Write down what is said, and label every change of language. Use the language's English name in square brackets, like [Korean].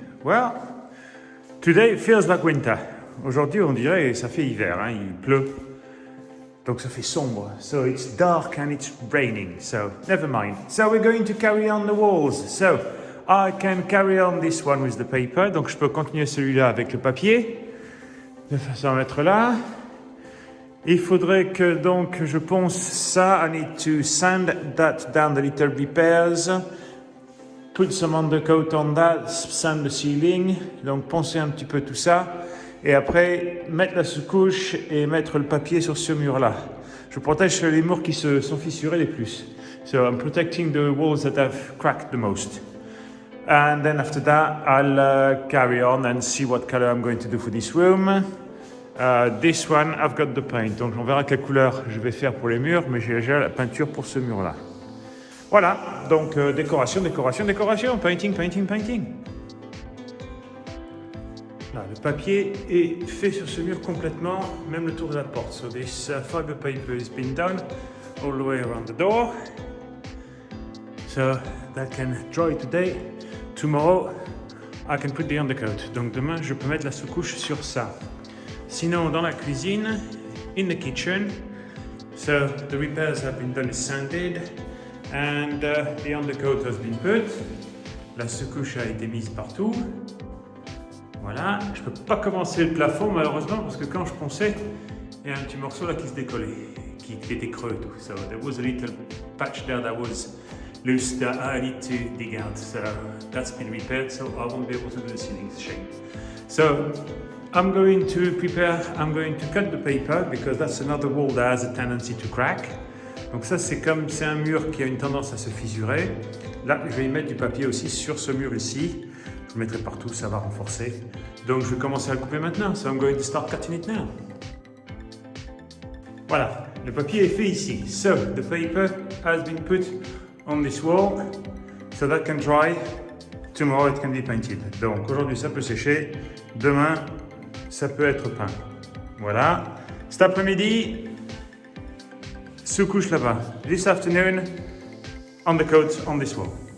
[English] Well, today feels like winter. [French] Aujourd'hui, on dirait ça fait hiver, hein, il pleut. Donc ça fait sombre. [English] So it's dark and it's raining. So never mind. So we're going to carry on the walls. So I can carry on this one with the paper. [French] Donc je peux continuer celui-là avec le papier. De façon à mettre là. Il faudrait que donc je ponce ça. [English] I need to sand that down the little repairs. Put some undercoat on that, sand the ceiling, [French] donc poncer un petit peu tout ça, et après mettre la sous-couche et mettre le papier sur ce mur-là. Je protège les murs qui se sont fissurés les plus. [English] So I'm protecting the walls that have cracked the most. And then after that, I'll carry on and see what color I'm going to do for this room. This one, I've got the paint, [French] donc on verra quelle couleur je vais faire pour les murs, mais j'ai déjà la peinture pour ce mur-là. Voilà, donc décoration, painting. Là, le papier est fait sur ce mur complètement, même le tour de la porte. [English] So this fiber paper has been done all the way around the door. So that can dry today. Tomorrow, I can put the undercoat. [French] Donc demain, je peux mettre la sous-couche sur ça. Sinon, dans la cuisine, [English] in the kitchen, so the repairs have been done, is sanded. And the undercoat has been put. [French] La sous-couche a été mise partout. Voilà. Je ne peux pas commencer le plafond malheureusement parce que quand je ponçais, il y a un petit morceau là qui se décollait, qui était creux et tout. [English] So there was a little patch there that was loose that I need to dig out. So that's been repaired, so I won't be able to do the ceiling. It's a shame. So I'm going to cut the paper because that's another wall that has a tendency to crack. [French] Donc ça c'est un mur qui a une tendance à se fissurer. Là je vais y mettre du papier aussi sur ce mur ici. Je le mettrai partout, ça va renforcer. Donc je vais commencer à le couper maintenant. [English] So I'm going to start cutting it now. [French] Voilà, le papier est fait ici. [English] So the paper has been put on this wall so that can dry. Tomorrow it can be painted. [French] Donc aujourd'hui ça peut sécher. Demain ça peut être peint. Voilà. Cet après-midi, sous-couche là-bas. [English] This afternoon, undercoat on this wall.